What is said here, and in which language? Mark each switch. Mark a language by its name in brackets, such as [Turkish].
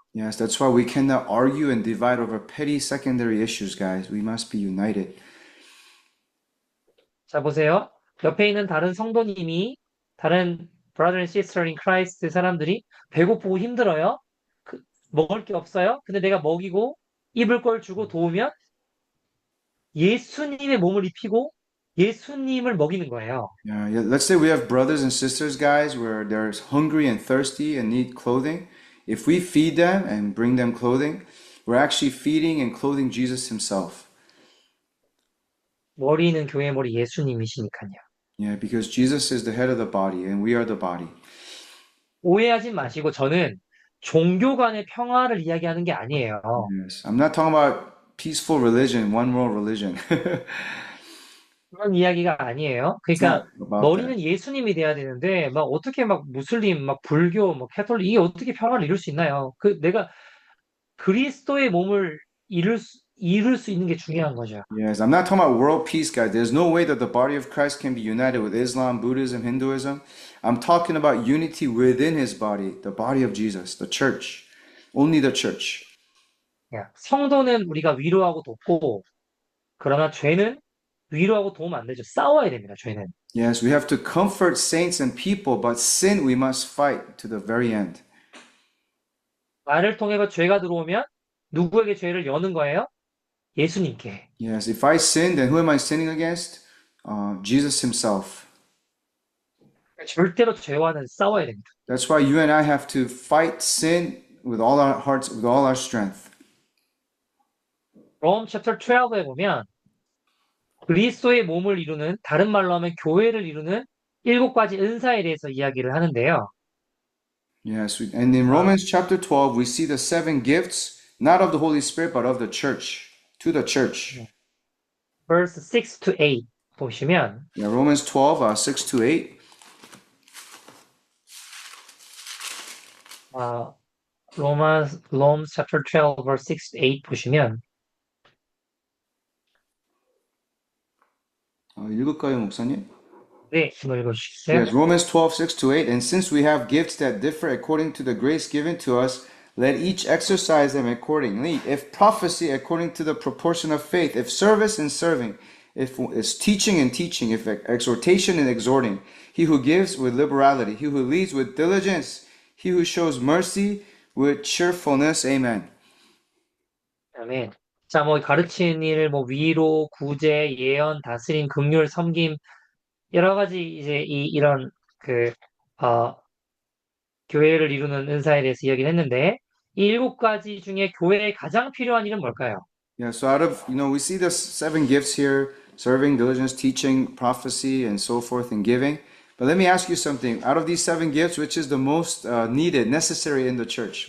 [English] Yes, that's why we cannot argue and divide over petty secondary issues, guys. We must be united. [Korean] 자, 보세요. 옆에 있는 다른 성도님이, 다른 [English] brother and sister in Christ [Korean] 사람들이 배고프고 힘들어요. 먹을 게 없어요. 근데 내가 먹이고 입을 걸 주고 도우면 예수님의 몸을 입히고 예수님을 먹이는 거예요. [English] Yeah, yeah. Let's say we have brothers and sisters, guys, where they're hungry and thirsty and need clothing. If we feed them and bring them clothing, we're actually feeding and clothing Jesus himself. [Korean] 머리는 교회 머리 예수님이시니까요. [English] Yeah, because Jesus is the head of the body and we are the body. [Korean] 오해하지 마시고 저는 종교 간의 평화를 이야기하는 게 아니에요. [English] Yes. I'm not talking about peaceful religion, one world religion. [Korean] 그런 이야기가 아니에요. [English] It's not [Korean] 그러니까 [English] about that. [Korean] 머리는 예수님이 돼야 되는데 막 어떻게 막 무슬림, 막 불교, 막 캐톨릭 이게 어떻게 평화를 이룰 수 있나요? 내가 그리스도의 몸을 이룰 수 있는 게 중요한 거죠. [English] Yes, I'm not talking about world peace, guys. There's no way that the body of Christ can be united with Islam, Buddhism, Hinduism. I'm talking about unity within his body, the body of Jesus, the church. Only the church. [Korean] 성도는 우리가 위로하고 돕고 그러나 죄는 위로하고 도우면 안 되죠. 싸워야 됩니다. 죄는. [English] Yes, we have to comfort saints and people, but sin we must fight to the very end. [Korean] 나를 통해서 죄가 들어오면 누구에게 죄를 여는 거예요? 예수님께. [English] Yes, if I sin, then who am I sinning against? Jesus himself. [Korean] 절대로 죄와는 싸워야 됩니다. [English] That's why you and I have to fight sin with all our hearts, with all our strength. Rome chapter 12 [Korean] 에 보면 그리스도의 몸을 이루는, 다른 말로 하면 교회를 이루는 7가지 은사에 대해서 이야기를 하는데요. [English] Yes, and in Romans chapter 12, we see the 7 gifts, not of the Holy Spirit, but of the church, to the church. verse 6 to 8 [Korean] 보시면 [English] Yeah, Romans 12, 6 to 8. Romans chapter 12 verse 6 to 8 [Korean] 보시면 읽을까요, 목사님? 네, 한번 읽어주시겠어요? [English] Yes, Romans 12, 6 to 8. And since we have gifts that differ according to the grace given to us, let each exercise them accordingly. If prophecy, according to the proportion of faith. If service, in serving. If it's teaching, in teaching. If exhortation, in exhorting. He who gives with liberality. He who leads with diligence. He who shows mercy with cheerfulness. Amen. [Korean] 아멘. 자, 가르치는 일, 위로, 구제, 예언, 다스림, 긍휼, 섬김, 여러 가지 이제 이런 교회를 이루는 은사에 대해서 이야기를 했는데, 이 7가지 중에 교회에 가장 필요한 일은 뭘까요? [English] Yeah, so out of, we see the 7 gifts here, serving, diligence, teaching, prophecy, and so forth, and giving. But let me ask you something. Out of these 7 gifts, which is the most needed, necessary in the church?